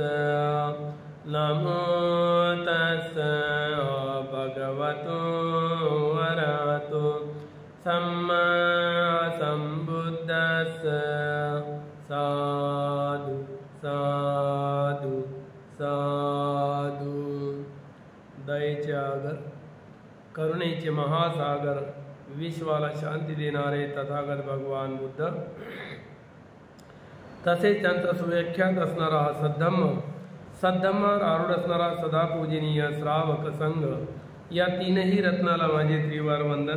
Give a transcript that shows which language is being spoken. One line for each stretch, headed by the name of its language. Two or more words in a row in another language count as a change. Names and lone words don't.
Pali: नमो तस्स भगवतो अरहतो सम्मा सम्बुद्धस्स। साधु साधु साधु।
Marathi: दयेचे आगर, करुणेचे महासागर, विश्वाला शांती देणारे तथागत भगवान बुद्ध, तसेच त्यांचा सुव्याख्यात असणारा हा सद्धम्मावर आरूढ असणारा सदा पूजनीय श्रावक संघ, या तीनही रत्नाला माझे त्रिवार वंदन।